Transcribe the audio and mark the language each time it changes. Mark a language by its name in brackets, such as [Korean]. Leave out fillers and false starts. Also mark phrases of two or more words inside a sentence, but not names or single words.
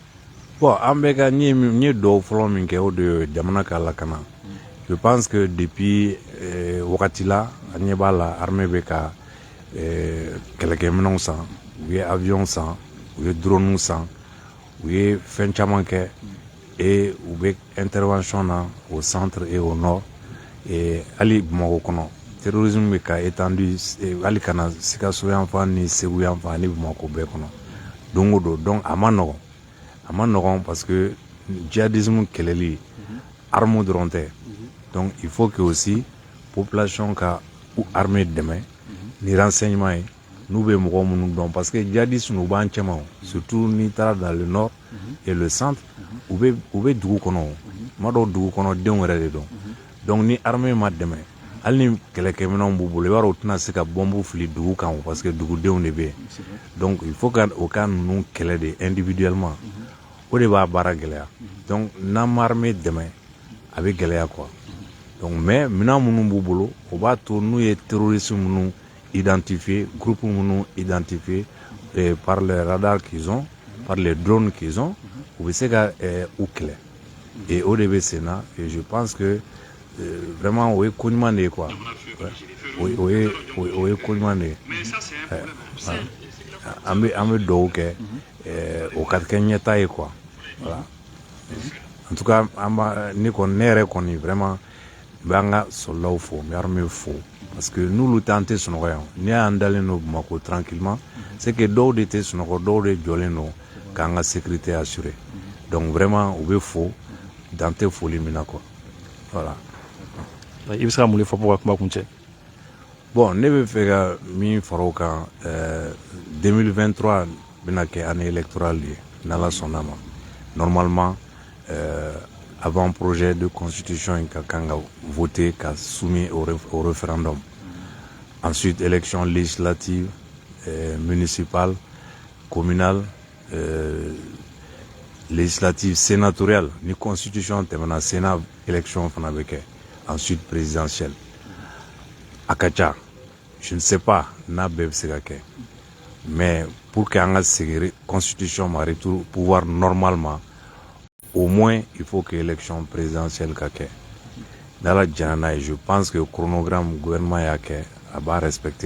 [Bambara] Bon an bɛ ka n ye dɔw fɔlɔ min kɛ o de jamana ka lakana [French] je pense que depuis [Bambara] wagati la an ɲɛ b'a la armée bɛ ka kɛlɛkɛminɛnw san u ye avion san u ye drone san u ye fɛn caman kɛ et u bɛ intervention na [French] au centre et au nord et [Bambara] hali Bamakɔ kɔnɔ terrorisme bɛ ka étendu hali kana Sikaso yan fan ni Segu yan fan ni Bamakɔ bɛɛ kɔnɔ don o don donc a ma nɔgɔn [French] parce que [Bambara] djihadisme kɛlɛli arme dɔrɔn tɛ [French] donc il faut que aussi [Bambara] population ka armée dɛmɛ ni renseignement ye n'u bɛ mɔgɔ minnu dɔn [French] parce que [Bambara] djihadisme u b'an cɛman surtout n'i taara [French] dans le nord et le centre [Bambara] u bɛ dugu kɔnɔ ma dɔw dugu kɔnɔ denw yɛrɛ de dɔn donc ni armée ma dɛmɛ hali ni kɛlɛkɛminɛnw b'u bolo i b'a dɔn u tɛna se ka bɔnbu fili dugu kan [French] parce que [Bambara] dugudenw de bɛ yen donc [French] il faut [Bambara] ka o ka ninnu kɛlɛ de individuellement o de b'a baara gɛlɛya donc n'an ma armée dɛmɛ a bɛ gɛlɛya [French] quoi donc mais [Bambara] minɛn minnu b'u bolo o b'a to n'u ye terroriste minnu identifié groupe minnu [French] identifié par les radars qu'ils ont par les drones qu'ils ont [Bambara] u bɛ se ka u kɛlɛ et o de bɛ sen na [French] et je pense que vraiment [Bambara] o ye ko ɲuman de ye quoi o ye ko ɲuman de ye an bɛ dugawu kɛ o ka kɛ ɲɛta ye [French] quoi voilà en tout cas [Bambara] ne yɛrɛ kɔni vraiment n bɛ an ka soldaw fo n bɛ armée fo [French] parce que [Bambara] n'olu t'an tɛ sunɔgɔ yan n'i y'an dalen don Bamako [French] tranquillement c'est que [Bambara] dɔw de tɛ sunɔgɔ dɔw de jɔlen don k'an ka sécurité assurer donc vraiment u bɛ fo dan tɛ foli min na [French] quoi voilà. [Bambara] I bɛ se ka mun de fɔ pour ka kuma kuncɛ. Bon ne bɛ fɛ ka min fara o kan 2023 bɛna kɛ [French] année électorale [Bambara] ye n'Ala sɔnna ma [French] normalement avant projet de constitution [Bambara] in ka kan ka voter ka [French] soumis au référendum ensuite élection législative municipale communale législative sénatoriale [Bambara] ni constitution tɛmɛna [French] sénat élection [Bambara] fana bɛ kɛ ensuite présidentielle a ka ca [French] je ne sais pas [Bambara] n'a bɛɛ bɛ se ka kɛ [French] mais pour que [Bambara] an ka segin constitution ma [French] retour pouvoir normalement au moins il faut que élection présidentielle [Bambara] ka kɛ n'Ala jɛna n'a ye [French] je pense que chronogramme gouvernement [Bambara] y'a kɛ a b'a respecter